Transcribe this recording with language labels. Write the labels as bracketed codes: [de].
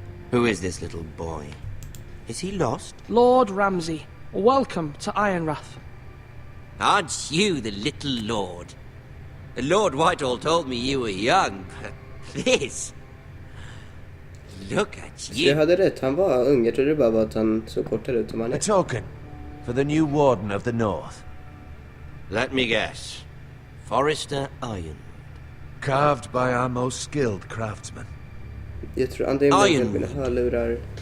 [en] Who is this little boy? Is he lost? Lord Ramsay, welcome to Ironrath. Aren't you the little lord? Lord Whitehall told me you were young, but this... Look at you. [sv] Jag hade rätt, han var ung. Jag trodde bara var att han såg kortare ut som han är. [en] A token for the new Warden of the North. Let me guess. Forrester Ironwood. Carved by our most skilled craftsmen. [sv] Jag tror antingen mina hörlurar.